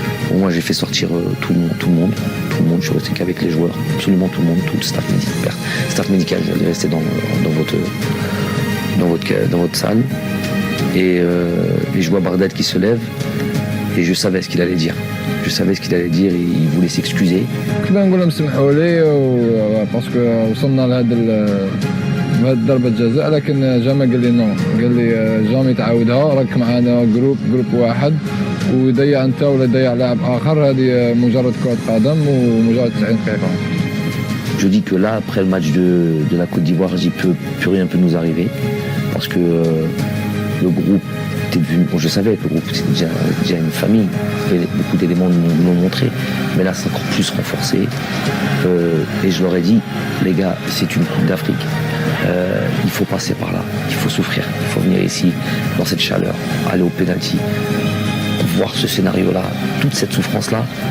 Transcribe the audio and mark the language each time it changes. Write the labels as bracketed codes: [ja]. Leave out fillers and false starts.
[fr] Bon, moi j'ai fait sortir tout le monde, je suis resté qu'avec les joueurs, absolument tout le monde, tout le staff médical, j'allais rester dans votre salle. Et je vois Bardad qui se lève et je savais ce qu'il allait dire. Et il voulait s'excuser. [ar] كنا نقول لهم سمحوا لي باسكو وصلنا لهذا ضربة جزاء لكن جامع قال لي نو قال لي جامي تعاودها راك معنا جروب واحد ويضيع انت ولا يضيع لاعب اخر هذه مجرد كرة قدم ومجرد 90 دقيقة. [fr] Je dis que là après le match de la Côte d'Ivoire, plus rien peut nous arriver parce que le groupe était devenu, bon je savais que le groupe c'était déjà une famille. beaucoup d'éléments nous l'ont montré. Mais là, c'est encore plus renforcé. Et je leur ai dit, les gars, c'est une Coupe d'Afrique. Il faut passer par là, il faut souffrir, il faut venir ici, dans cette chaleur, aller au pénalty, voir ce scénario-là, toute cette souffrance-là.